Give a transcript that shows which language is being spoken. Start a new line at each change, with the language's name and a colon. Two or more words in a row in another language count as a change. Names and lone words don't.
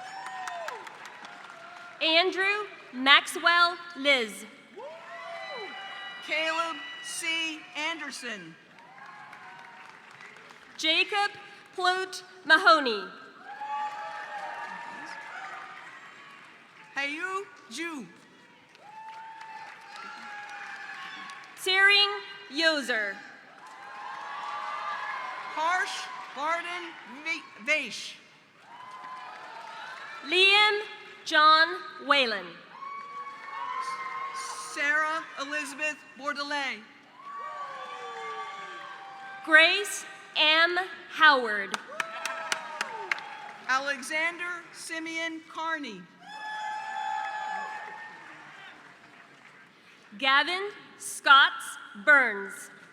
English: Andrew Maxwell Liz. Caleb C. Anderson. Jacob Plute Mahoney. Hayu Ju. Tsering Yoser. Harsh Varden Vaish. Liam John Whalen. Sarah Elizabeth Bordelais. Grace M. Howard. Alexander Simeon Carney. Gavin Scotts Burns.